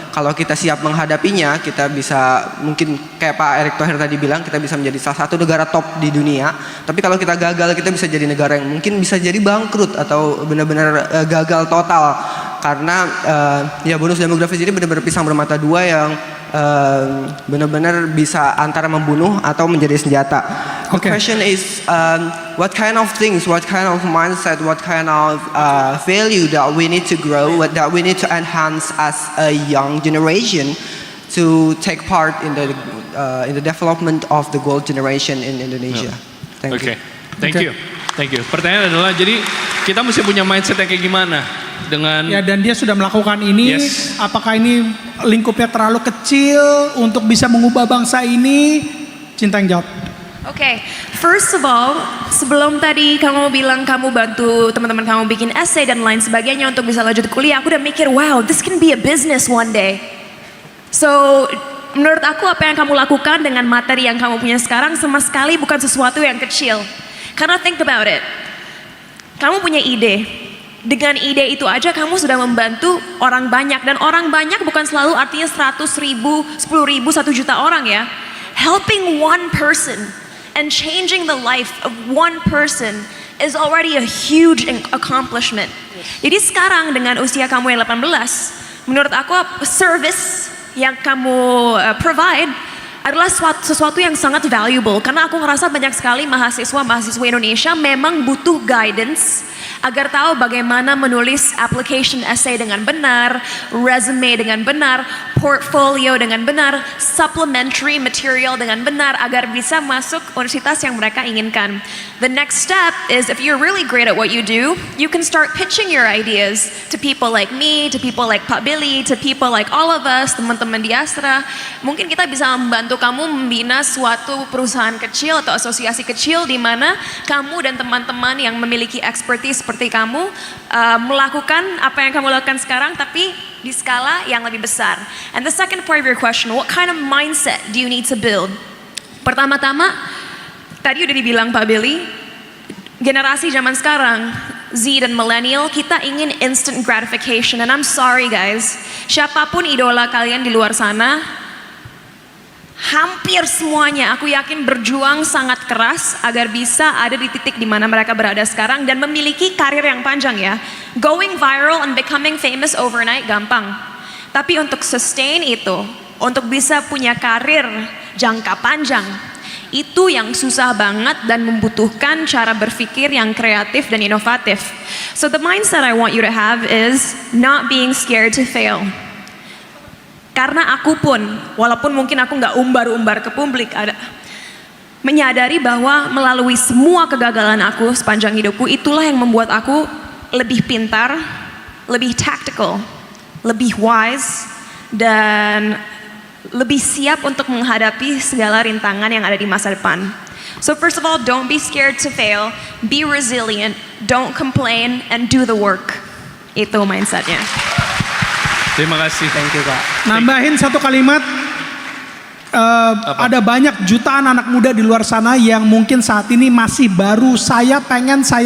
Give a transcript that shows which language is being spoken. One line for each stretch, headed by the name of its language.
Indonesian: Kalau kita siap menghadapinya, kita bisa mungkin kayak Pak Erick Thohir tadi bilang, kita bisa menjadi salah satu negara top di dunia. Tapi kalau kita gagal, kita bisa jadi negara yang mungkin bisa jadi bangkrut atau benar-benar gagal total. Karena ya bonus demografis ini benar-benar pisang bermata dua yang benar-benar bisa antara membunuh atau menjadi senjata.
English: The question is, what kind of things, what kind of mindset, what kind of value that we need to grow, that we need to enhance as a young generation to take part in the development of the gold generation in Indonesia. Thank you. Thank you.
Indonesian: Pertanyaan adalah, jadi kita mesti punya mindset yang kayak gimana dengan ya, dan dia sudah melakukan ini. Apakah ini lingkupnya terlalu kecil untuk bisa mengubah bangsa ini? Cinta yang jawab. Oke,
English: first of all,
Indonesian: sebelum tadi kamu bilang kamu bantu teman-teman kamu bikin essay dan lain sebagainya untuk bisa lanjut kuliah, aku udah mikir,
English: wow, this can be a business one day.
Indonesian: So, menurut aku apa yang kamu lakukan dengan materi yang kamu punya sekarang sama sekali bukan sesuatu yang kecil. Karena
English: think about it,
Indonesian: kamu punya ide. Dengan ide itu aja kamu sudah membantu orang banyak. Dan orang banyak bukan selalu artinya 100 ribu, 10 ribu, 1 juta orang ya.
English: Helping one person and changing the life of one person is already a huge accomplishment.
Indonesian: Jadi sekarang dengan usia kamu yang 18, menurut aku service yang kamu provide adalah sesuatu yang sangat valuable. Karena aku ngerasa banyak sekali mahasiswa Indonesia memang butuh guidance agar tahu bagaimana menulis application essay dengan benar, resume dengan benar, portfolio dengan benar, supplementary material dengan benar agar bisa masuk universitas yang mereka inginkan.
English: The next step is if you're really great at what you do, you can start pitching your ideas to people like me, to people like Pak Billy, to people like all of us,
Indonesian: teman-teman di Astra. Mungkin kita bisa membantu kamu membina suatu perusahaan kecil atau asosiasi kecil di mana kamu dan teman-teman yang memiliki expertise seperti kamu melakukan apa yang kamu lakukan sekarang tapi di skala yang lebih besar.
English: And the second part of your question, what kind of mindset do you need to build?
Indonesian: Pertama-tama, tadi udah dibilang Pak Billy, generasi zaman sekarang, Z dan millennial, kita ingin instant gratification.
English: And I'm sorry guys,
Indonesian: siapapun idola kalian di luar sana, hampir semuanya aku yakin berjuang sangat keras agar bisa ada di titik di mana mereka berada sekarang dan memiliki karir yang panjang ya.
English: Going viral and becoming famous overnight
Indonesian: gampang. Tapi untuk sustain itu, untuk bisa punya karir jangka panjang. Itu yang susah banget dan membutuhkan cara berpikir yang kreatif dan inovatif.
English: So the mindset I want you to have is not being scared to fail.
Indonesian: Karena aku pun, walaupun mungkin aku nggak umbar-umbar ke publik, menyadari bahwa melalui semua kegagalan aku sepanjang hidupku, itulah yang membuat aku lebih pintar, lebih tactical, lebih wise, dan lebih siap untuk menghadapi segala rintangan yang ada di masa depan.
English: So first of all, don't be scared to fail, be resilient, don't complain, and do the work.
Indonesian: Itu mindsetnya. Terima kasih.
English: Thank you, Kak.
Indonesian: Nambahin satu kalimat, ada banyak jutaan anak muda di luar sana yang mungkin saat ini masih baru saya pengen.